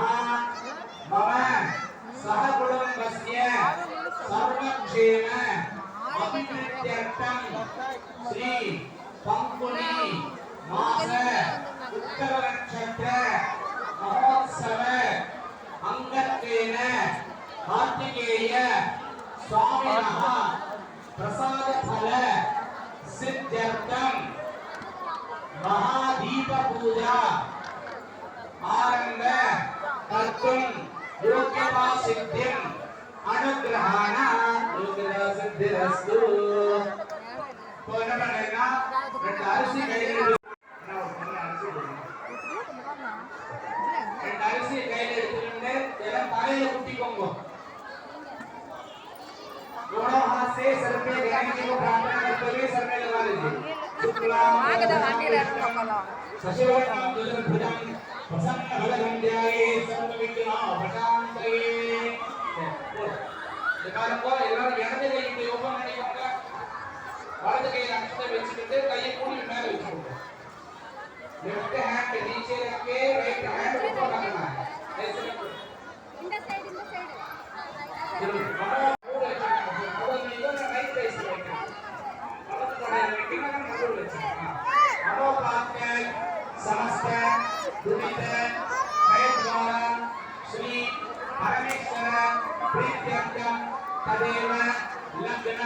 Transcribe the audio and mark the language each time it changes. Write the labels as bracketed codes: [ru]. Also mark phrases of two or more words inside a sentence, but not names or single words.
[sa] मम सह कुटुम्बस्य सर्वक्षेम अभिवृद्ध्यर्थं श्री पंकुनी मास उत्तर नक्षत्र महोत्सव अंगत्वेन कार्तिकेय स्वामिनः प्रसाद फल सिद्ध्यर्थं महादीप पूजा आनंद कर्तुं योग्यता सिद्धिं अनुग्रहाण योग्यता सिद्धिरस्तु तो [ta] என்ன பண்ணேன்னா ரெண்டு அரிசி கையில ரெண்டு அரிசி கையில எடுத்துட்டு எல்லாம் தலையில குத்திக்கோங்க [hi] दोनों हाथ से सर पे गणेश जी को प्रार्थना करते हुए सर में लगा लीजिए [sa] सशिवरत्नम दुर्भुजं प्रसन्न बलगंध्याये सर्वविघ्नोपशान्तये [ta] இந்த காலப்போ எல்லாரும் இடது கை இப்படி ஓபன் பண்ணிக்கோங்க வலது கையை அங்கத்தை வச்சுக்கிட்டு கையை கூடி மேல வச்சுக்கோங்க [en] left hand [hi] नीचे रख के [en] right hand [hi] ऊपर रखना है ऐसे [ta] இந்த சைடு [sa] समस्त दुरित भयद्वारा श्री परमेश्वर प्रीत्यर्थम तदेव लग्नं